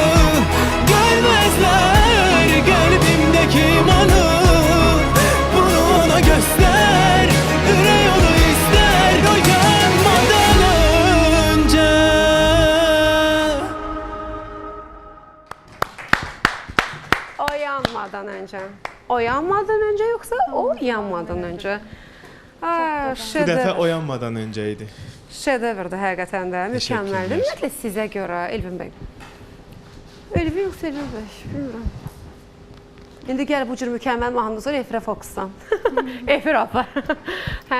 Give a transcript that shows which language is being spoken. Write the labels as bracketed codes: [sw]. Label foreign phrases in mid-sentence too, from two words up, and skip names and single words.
[tr] Görmezler kalbimdeki imanı, bunu ona göster, yüreği onu ister. O yanmadan önce. O yanmadan önce yoksa o yanmadan önce? Ha, [az] Bu dəfə oyanmadan öncə idi. Şedevrdir həqiqətən də, mükəmməldir. Ümumiyyətlə sizə görə Elvin bəy. Elvin yoxsa Elvin bəy, bilmirəm. İndi gəl bu cür mükəmməl mahnıdan sonra efirə fokuslan. Efir apar. Hə.